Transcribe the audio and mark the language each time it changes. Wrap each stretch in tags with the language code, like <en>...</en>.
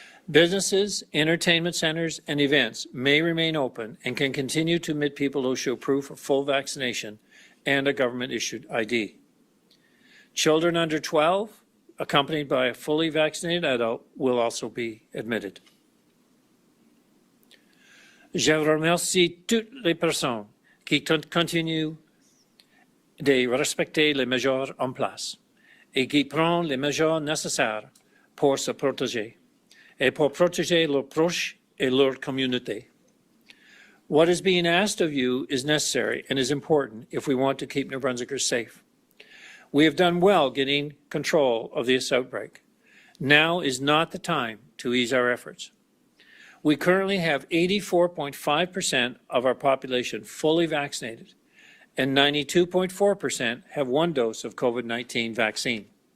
<en>Businesses, entertainment centers, and events may remain open and can continue to admit people who show proof of full vaccination and a government-issued ID. Children under 12, accompanied by a fully vaccinated adult, will also be admitted.</en> <fr>Je remercie toutes les personnes qui continuent de respecter les mesures en place et qui prennent les mesures nécessaires pour se protéger et pour protéger leurs proches et leur communauté.</fr> <en>What is being asked of you is necessary and is important if we want to keep New Brunswickers safe. We have done well getting control of this outbreak. Now is not the time to ease our efforts. We currently have 84.5% of our population fully vaccinated, and 92.4% have one dose of COVID-19 vaccine.</en>